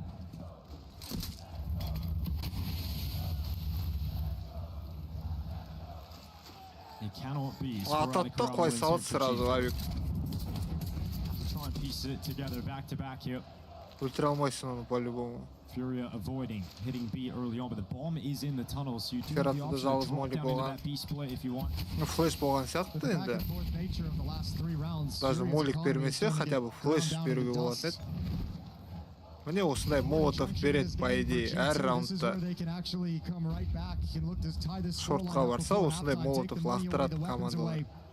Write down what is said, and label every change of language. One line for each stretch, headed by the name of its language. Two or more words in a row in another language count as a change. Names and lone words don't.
Kazakh: Ататта қой салады сразу авик. Өлтіре алмайсың оны по-любому.
English: Furia avoiding hitting B early on, but the bomb is in the tunnel, so you do have the option to drop down into that B split if you want.
Kazakh: Флеш болған сияқты енді.
Russian: Даже молик
Kazakh: бермесе,
Russian: хотя бы
Kazakh: флеш беруге болады еді. Міне осындай Молотов береді,
Russian: по идее,
Kazakh: әр раундта. Шортқа барса, осындай Молотов лақтырады командалар.